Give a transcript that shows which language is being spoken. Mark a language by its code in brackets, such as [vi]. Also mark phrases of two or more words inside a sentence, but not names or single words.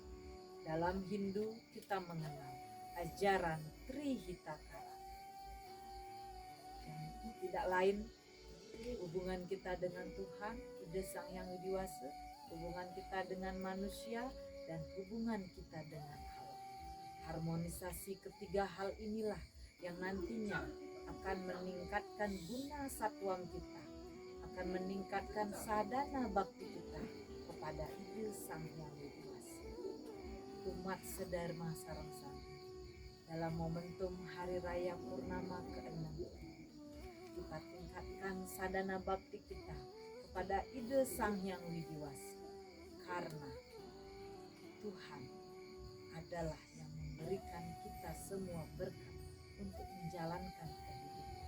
[id] Dalam Hindu kita mengenal ajaran Trihitakara, yang tidak lain hubungan kita dengan Tuhan, Ide Sang Hyang Widi Wasi, hubungan kita dengan manusia, dan hubungan kita dengan Allah. Harmonisasi ketiga hal inilah yang nantinya akan meningkatkan guna satuam kita, akan meningkatkan sadana bakti kita kepada Ide Sang Hyang Widi Wasi. Umat sedharma [ban] sareng sami, [id] dalam momentum Hari Raya Purnama ke-6, kita tingkatkan sadana bakti kita kepada Ide Sang Hyang Widi Wasi, karena Tuhan adalah yang memberikan kita semua berkat untuk menjalankan kehidupan.